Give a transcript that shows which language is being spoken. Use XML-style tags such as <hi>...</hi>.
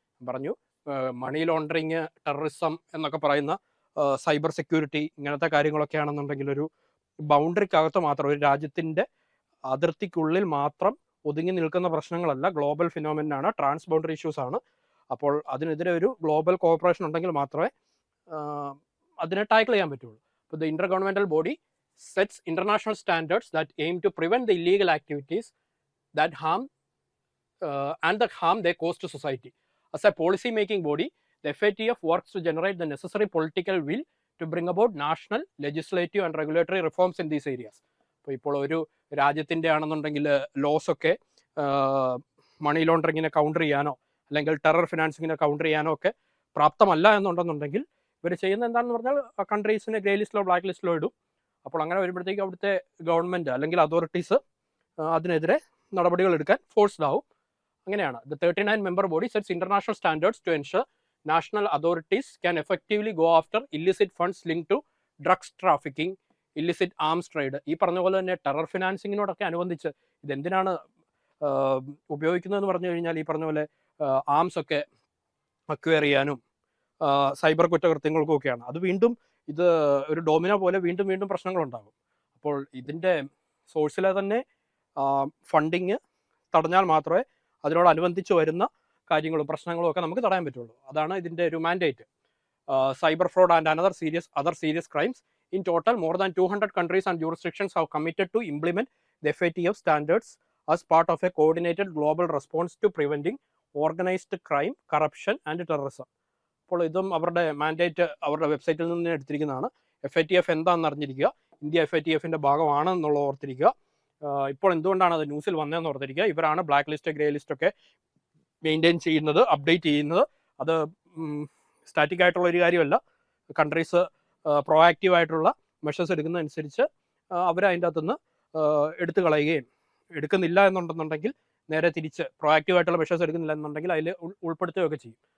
<ml>പറഞ്ഞു money laundering, terrorism എന്നൊക്കെ പറയുന്ന സൈബർ സെക്യൂരിറ്റി ഇങ്ങനത്തെ കാര്യങ്ങളൊക്കെ ആണെന്നുണ്ടെങ്കിൽ ഒരു ബൗണ്ടറിക്കകത്ത് മാത്രം, ഒരു രാജ്യത്തിന്റെ അതിർത്തിക്കുള്ളിൽ മാത്രം ഒതുങ്ങി നിൽക്കുന്ന പ്രശ്നങ്ങളല്ല, ഗ്ലോബൽ ഫിനോമിനാണ്, ട്രാൻസ് ബൗണ്ടറി ഇഷ്യൂസ് ആണ്. അപ്പോൾ അതിനെതിരെ ഒരു ഗ്ലോബൽ കോഓപ്പറേഷൻ ഉണ്ടെങ്കിൽ മാത്രമേ അതിനെ ടാക്കിൾ ചെയ്യാൻ പറ്റുള്ളൂ.</ml> <en>അപ്പോൾ the intergovernmental body sets international standards that aim to prevent the illegal activities that harm and the harm they cause to society. As a policy making body, the FATF works to generate the necessary political will to bring about national, legislative and regulatory reforms in these areas.</en> <ml>ഇപ്പോൾ ഒരു രാജ്യത്തിൻ്റെ ആണെന്നുണ്ടെങ്കിൽ loss ഒക്കെ മണി ലോണ്ടറിങ്ങിനെ counter ചെയ്യാനോ അല്ലെങ്കിൽ terror ഫിനാൻസിങ്ങിനെ counter ചെയ്യാനോ ഒക്കെ പ്രാപ്തമല്ല എന്നുണ്ടെന്നുണ്ടെങ്കിൽ ഇവർ ചെയ്യുന്നത് എന്താണെന്ന് പറഞ്ഞാൽ കൺട്രീസിനെ ഗ്രേ ലിസ്റ്റിലോ ബ്ലാക്ക് ലിസ്റ്റിലോ ഇടും. അപ്പോൾ അങ്ങനെ വരുമ്പോഴത്തേക്ക് അവിടുത്തെ ഗവൺമെൻറ് അല്ലെങ്കിൽ അതോറിറ്റീസ് അതിനെതിരെ നടപടികൾ എടുക്കാൻ ഫോഴ്സ്ഡ് ആവും. അങ്ങനെയാണ്.</ml> <en>The 39 member body sets international standards to ensure national authorities can effectively go after illicit funds linked to drugs trafficking, illicit arms trade.</en> <ml>ഈ പറഞ്ഞ പോലെ തന്നെ ടെറർ ഫിനാൻസിങ്ങിനോടൊക്കെ അനുബന്ധിച്ച് ഇതെന്തിനാണ് ഉപയോഗിക്കുന്നതെന്ന് പറഞ്ഞു കഴിഞ്ഞാൽ ഈ പറഞ്ഞ പോലെ ആംസ് ഒക്കെ അക്വയർ ചെയ്യാനും സൈബർ കുറ്റകൃത്യങ്ങൾക്കും ഒക്കെയാണ്. അത് വീണ്ടും ഇത് ഒരു ഡോമിനോ പോലെ വീണ്ടും വീണ്ടും പ്രശ്നങ്ങളുണ്ടാകും. അപ്പോൾ ഇതിൻ്റെ സോഴ്സിലെ തന്നെ ഫണ്ടിങ് തടഞ്ഞാൽ മാത്രമേ അതിനോടനുബന്ധിച്ച് വരുന്ന കാര്യങ്ങളും പ്രശ്നങ്ങളും ഒക്കെ നമുക്ക് തടയാൻ പറ്റുള്ളൂ. അതാണ് ഇതിൻ്റെ ഒരു mandate.</ml> <en>Cyber fraud and other serious crimes. In total more than 200 countries and jurisdictions have committed to implement the FATF standards as part of a coordinated global response to preventing organized crime, corruption and terrorism.</en> <ml>അപ്പോൾ ഇതും അവരുടെ mandate അവരുടെ വെബ്സൈറ്റിൽ നിന്ന് എടുത്തിരിക്കുന്നതാണ്. FATF എന്താണെന്ന് അറിഞ്ഞിരിക്കുക, India FATFിൻ്റെ ഭാഗമാണെന്നുള്ളത് ഓർത്തിരിക്കുക. ഇപ്പോൾ എന്തുകൊണ്ടാണ് അത് ന്യൂസിൽ വന്നതെന്ന് ഓർത്തിരിക്കുക. ഇവരാണ് ബ്ലാക്ക് ലിസ്റ്റ്, ഗ്രേ ലിസ്റ്റ് ഒക്കെ മെയിൻറ്റെയിൻ ചെയ്യുന്നത്, അപ്ഡേറ്റ് ചെയ്യുന്നത്. അത് സ്റ്റാറ്റിക് ആയിട്ടുള്ള ഒരു കാര്യമല്ല. കൺട്രീസ് പ്രൊആക്റ്റീവ് ആയിട്ടുള്ള മെഷേഴ്സ് എടുക്കുന്നതനുസരിച്ച് അവർ അതിൻ്റെ അകത്തുനിന്ന് എടുത്തു കളയുകയും എടുക്കുന്നില്ല എന്നുണ്ടെന്നുണ്ടെങ്കിൽ നേരെ തിരിച്ച് പ്രൊആക്റ്റീവ് ആയിട്ടുള്ള മെഷേഴ്സ് എടുക്കുന്നില്ല എന്നുണ്ടെങ്കിൽ അതിൽ ഉൾപ്പെടുത്തുകയൊക്കെ ചെയ്യും.</ml>